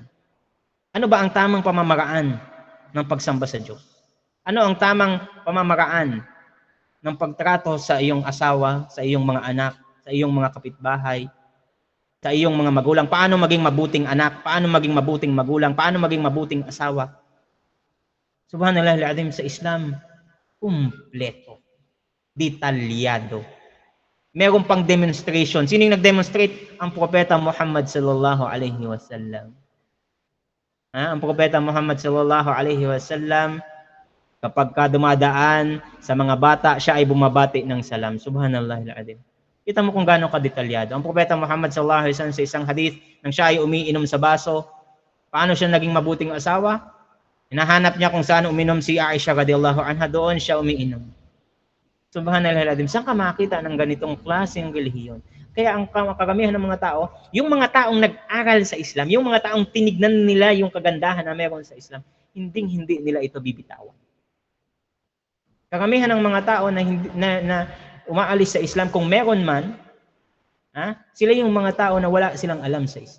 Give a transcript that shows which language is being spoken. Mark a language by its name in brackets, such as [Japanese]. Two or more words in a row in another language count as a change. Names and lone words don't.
[Filipino] Ano ba ang tamang pamamaraan ng pagsamba sa Diyos? Ano ang tamang pamamaraan ng pagtrato sa iyong asawa, sa iyong mga anak, sa iyong mga kapitbahay, sa iyong mga magulang? Paano maging mabuting anak? Paano maging mabuting magulang? Paano maging mabuting asawa? [Arabic] سبحان الله العظيم, [Filipino] sa Islam, kumpleto, detalyado. Meron pang demonstration. Sino yung nag-demonstrate? Ang Propeta Muhammad [Arabic] صلى الله عليه وسلم. [Filipino] Ang Propeta Muhammad [Arabic] صلى الله عليه وسلم, [Filipino] kapag ka dumadaan sa mga bata, siya ay bumabati ng salam. [Arabic] سبحان الله العظيم. [Filipino] Kita mo kung gaano kadetalyado. Ang Propeta Muhammad [Arabic] صلى الله عليه وسلم [Filipino] sa isang hadith, nang siya ay umiinom sa baso, paano siya naging mabuting asawa? Hinahanap niya kung saan uminom si Aisha [Arabic] رضي الله عنها, [Filipino] doon siya umiinom. [Arabic] سبحان الله العظيم. [Filipino] Saan ka makita ng ganitong klaseng relihiyon? Kaya ang karamihan ng mga tao, yung mga taong nag-aral sa Islam, yung mga taong tinignan nila yung kagandahan na meron sa Islam, hindi nila ito bibitawan. Karamihan ng mga tao na umaalis sa Islam, kung meron man, sila yung mga tao na wala silang alam sa Islam.